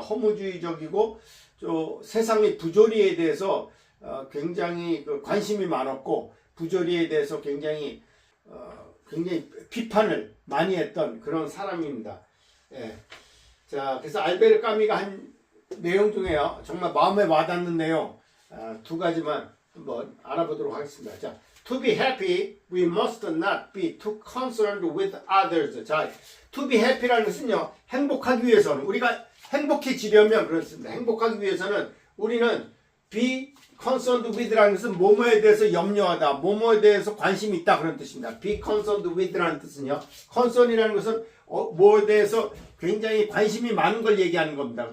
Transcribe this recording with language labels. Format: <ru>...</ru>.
<ko>허무주의적이고 또 세상의 부조리에 대해서 굉장히 관심이 많았고, 부조리에 대해서 굉장히 비판을 많이 했던 그런 사람입니다. 예. 자, 그래서 알베르 까미가 한 내용 중에요, 정말 마음에 와닿는 내용 두 가지만 한번 알아보도록 하겠습니다.</ko> <en>자, to be happy, we must not be too concerned with others.</en> <ko>자,</ko> <en>to be happy</en> <ko>라는 것은요, 행복하기 위해서는, 우리가 행복해지려면 그렇습니다. 행복하기 위해서는 우리는</ko> <en>be concerned with</en> <ko>라는 것은 뭐뭐에 대해서 염려하다, 뭐뭐에 대해서 관심이 있다, 그런 뜻입니다.</ko> <en>be concerned with</en> <ko>라는 뜻은요, concern이라는 것은 뭐에 대해서 굉장히 관심이 많은 걸 얘기하는 겁니다.</ko>